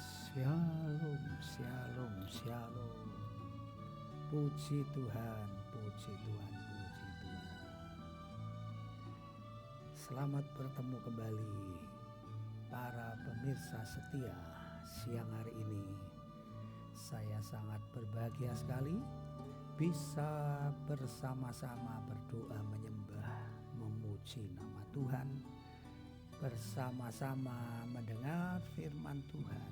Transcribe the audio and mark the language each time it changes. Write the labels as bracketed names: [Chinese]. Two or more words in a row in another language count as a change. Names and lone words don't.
[Indonesian] Shalom, shalom, shalom. Puji Tuhan, puji Tuhan, puji Tuhan. Selamat bertemu kembali para pemirsa setia siang hari ini. Saya sangat berbahagia sekali bisa bersama-sama berdoa menyembah, memuji nama Tuhan, bersama-sama mendengar firman Tuhan.